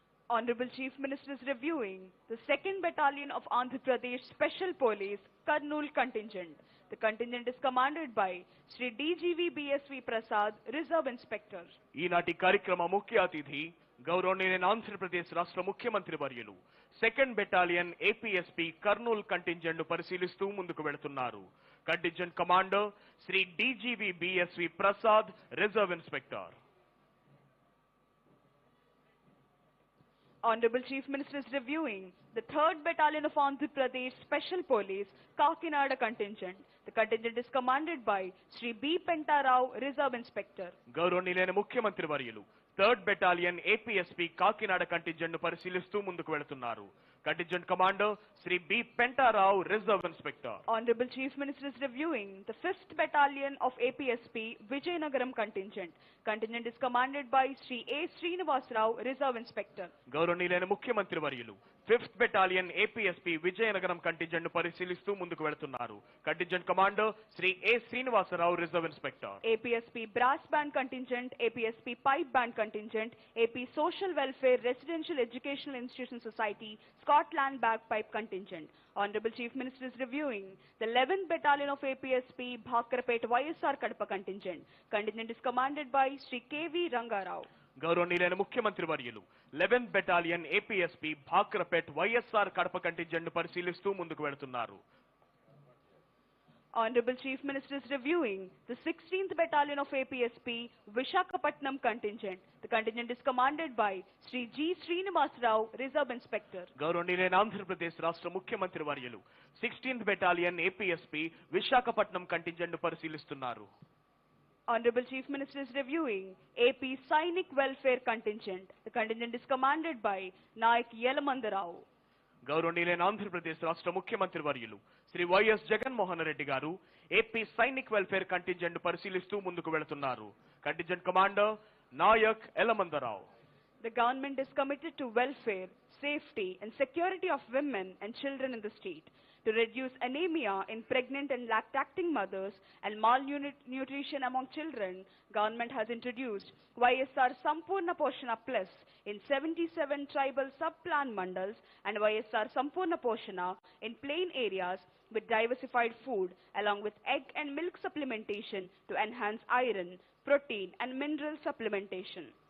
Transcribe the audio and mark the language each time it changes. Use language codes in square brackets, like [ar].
[en] Honorable Chief Minister is reviewing the 2nd Battalion of Andhra Pradesh Special Police Kurnool Contingent. The contingent is commanded by Shri DGV BSV Prasad, Reserve Inspector. [te] ఈనాటి కార్యక్రమ ముఖ్య అతిథి గౌరవనీయులైన ఆంధ్రప్రదేశ్ రాష్ట్ర ముఖ్యమంత్రి వర్యులు 2nd battalion APSP Kurnool contingent ను పరిశీలిస్తూ ముందుకు వెళుతున్నారు. Contingent commander Shri డీజీవీ బీఎస్వీ Prasad, reserve inspector. [en] Honorable Chief Minister is reviewing the 3rd Battalion of Andhra Pradesh Special Police Kakinada Contingent. The contingent is commanded by Shri B. Pentarao, Reserve Inspector. [te] గౌరవనీయులైన ముఖ్యమంత్రి వర్యులు 3rd battalion APSP Kakinada contingent ను పరిశీలిస్తూ ముందుకు వెళుతున్నారు. Contingent commander Shri B Pentarao, reserve inspector. [en] Honorable Chief Minister is reviewing the 5th Battalion of APSP Vijayanagaram Contingent. Contingent is commanded by Shri A. Srinivas Rao, Reserve Inspector. [te] గౌరవనీయులైన ముఖ్యమంత్రి వర్యులు 5th battalion APSP Vizianagaram contingent ను పరిశీలిస్తూ ముందుకు వెళుతున్నారు. Contingent commander Shri ఏ Srinivasarao, reserve inspector. [en] APSP Brass Band Contingent, APSP Pipe Band Contingent, AP Social Welfare Residential Educational Institution Society, Scotland Bagpipe Contingent. Honorable Chief Minister is reviewing the 11th Battalion of APSP Bhakarapet YSR Kadapa Contingent. Contingent is commanded by Shri K.V. Rangarao. [te] గౌరవనీయులైన ముఖ్యమంత్రి వర్యులు 11th battalion APSP Bhakrapet YSR Kadapa contingent ను పరిశీలిస్తూ ముందుకు వెళుతున్నారు. [en] Honorable Chief Minister is reviewing the 16th Battalion of APSP Vishakhapatnam contingent. The contingent is commanded by Sri G. Srinivas Rao, Reserve Inspector. [te] గౌరవనీయులైన ఆంధ్రప్రదేశ్ రాష్ట్ర ముఖ్యమంత్రి వర్యులు 16th battalion APSP Visakhapatnam contingent పరిశీలిస్తున్నారు. [en] Honorable Chief Minister is reviewing AP Sainik Welfare Contingent. The contingent is commanded by Naik Yelamanda Rao. [te] గౌరవనీయులైన ఆంధ్రప్రదేశ్ రాష్ట్ర ముఖ్యమంత్రి వర్యులు Shri YS Jaganmohan Reddy గారు ఏపీ సైనిక్ వెల్ఫేర్ కంటింజెంట్ పరిశీలిస్తూ ముందుకు వెళుతున్నారు. Contingent commander Naik Elamandarao. [en] The government is committed to welfare, safety and security of women and children in the state. To reduce anemia in pregnant and lactating mothers and malnutrition among children, government has introduced YSR Sampurna Poshana Plus in 77 tribal sub-plan mandals and YSR Sampurna Poshana in plain areas with diversified food along with egg and milk supplementation to enhance iron, protein and mineral supplementation.